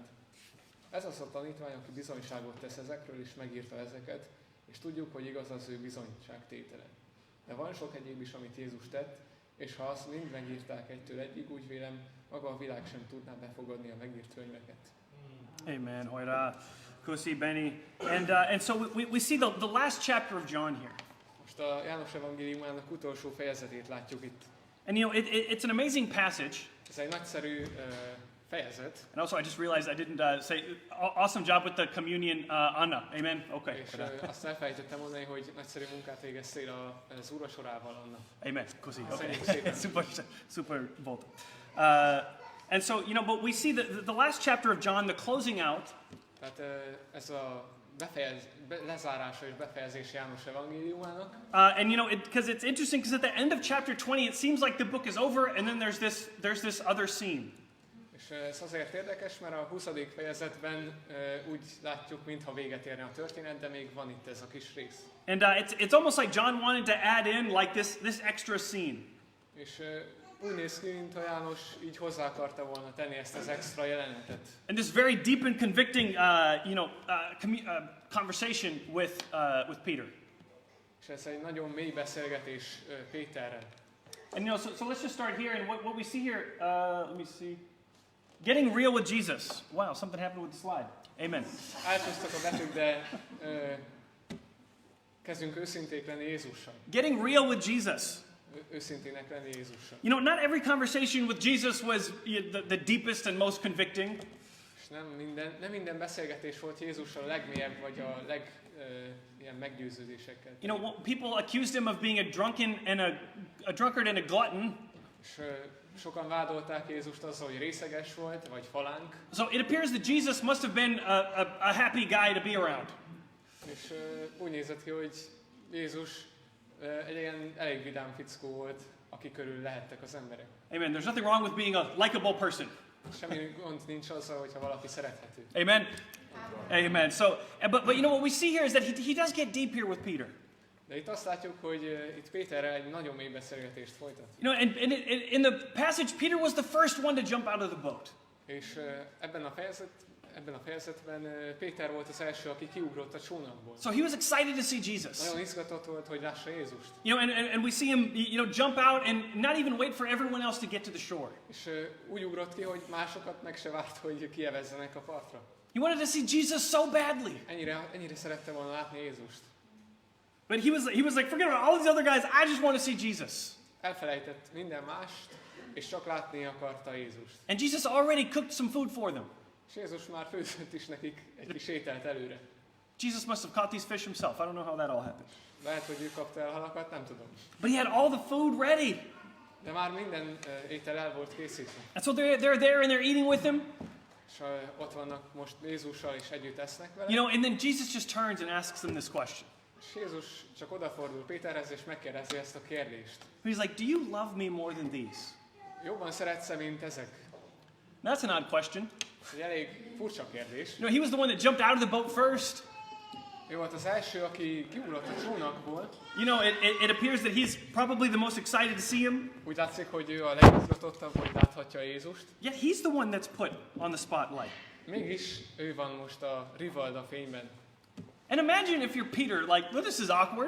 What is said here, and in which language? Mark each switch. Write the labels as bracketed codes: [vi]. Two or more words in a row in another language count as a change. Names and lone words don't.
[hu] Ez az a tanítvány, aki bizonyságot tesz ezekről, és megírta ezeket, és tudjuk, hogy igaz az ő bizonyságtétele. De van sok egyéb is, amit Jézus tett, és ha azt mind megírták 1-től 1-ig, úgy vélem, maga a világ sem tudná befogadni a megírt könyveket. Amen. Hoira. Kusi Benny. [en] And so we see the last chapter of John here. [hu] Most a János evangéliumának utolsó fejezetét látjuk itt. [en] And you know, it's an amazing passage. [hu] Ez egy nagyszerű fejezet. [en] And also, I just realized I didn't say awesome job with the communion, Anna. Amen. Okay. [hu] És azt elfelejtettem mondani, hogy nagyszerű munkát végeztél az úrvacsorával, Anna. [en] Amen. Kusi. Okay. [hu] Szépen. super volt. [en] And so, you know, but we see the last chapter of John, the closing out. [hu] Tehát ez a lezárása és befejezés János evangéliumának. [en] And you know, because it's interesting, because at the end of chapter 20, it seems like the book is over, and then there's this other scene. [hu] És ez azért érdekes, mert a 20. fejezetben úgy látjuk, mintha véget érne a történet, de még van itt ez a kis rész. [en] And it's almost like John wanted to add in like this extra scene. [hu] És úgy néz ki, mintha János így hozzá akarta volna tenni ezt az extra jelenetet. [en] And this very deep and convicting, conversation with Peter. [hu] És ez egy nagyon mély beszélgetés Péterrel. [en] And you know, so let's just start here. And what we see here, let me see. Getting real with Jesus. Wow, something happened with the slide. Amen. [hu] Elcsúsztak a betűk, de kezdünk őszinték lenni Jézussal. [en] Getting real with Jesus. [hu] őszintének lenni Jézussal. [en] You know, not every conversation with Jesus was the deepest and most convicting. [hu] És nem minden beszélgetés volt Jézussal a legmélyebb, vagy a ilyen meggyőződésekkel. [en] You know, people accused him of being a drunkard and a glutton. [hu] És sokan vádolták Jézust azzal, hogy részeges volt, vagy falánk. [en] So it appears that Jesus must have been a happy guy to be around. [hu] És úgy nézett ki, hogy Jézus egy ilyen elég vidám fickó volt, aki körül lehettek az emberek. Amen. [en] There's nothing wrong with being a likable person. [hu] Semmi gond nincs azzal, hogyha valaki szerethető. Amen. Amen. [en] So, but you know what we see here is that he does get deep here with Peter. [hu] De itt azt látjuk, hogy itt Péterrel egy nagyon mély beszélgetést folytat. [en] You know, and in the passage, Peter was the first one to jump out of the boat. [hu] És ebben a fejezetben Péter volt az első, aki kiugrott a csónakból. [en] So he was excited to see Jesus. [hu] Nagyon izgatott volt, hogy lássa Jézust. [en] You know, and we see him, jump out and not even wait for everyone else to get to the shore. [hu] És úgy ugrott ki, hogy másokat meg se várt, hogy kievezzenek a partra. [en] He wanted to see Jesus so badly. [hu] Ennyire szerette volna látni Jézust. [en] But he was like, forget about all these other guys. I just want to see Jesus. [hu] Elfelejtett minden mást, és csak látni akarta Jézust. [en] And Jesus already cooked some food for them. [hu] És Jézus már főzött is nekik egy kis ételt előre. [en] Jesus must have caught these fish himself. I don't know how that all happened. [hu] Lehet, hogy ő kapta el halakat, nem tudom. [en] But he had all the food ready. [hu] De már minden étel el volt készítve. [en] And so they're there and they're eating with him. [hu] És ott vannak most Jézussal, és együtt esznek vele. [en] You know, and then Jesus just turns and asks them this question. [hu] És Jézus csak odafordul Péterhez, és megkérdezi ezt a kérdést. [en] He's like, do you love me more than these? [hu] Jobban szeretsz-e, mint ezek? [en] That's an odd question. [hu] Ez egy elég furcsa kérdés. [en] You know, he was the one that jumped out of the boat first. [hu] Ő volt az első, aki kiugrott a csónakból. [en] You know, it appears that he's probably the most excited to see him. [hu] Úgy látszik, hogy ő a legizgatottabb, hogy láthatja Jézust. [en] Yet he's the one that's put on the spotlight. [hu] Mégis ő van most a rivalda fényben. [en] And imagine if you're Peter, like, well, this is awkward.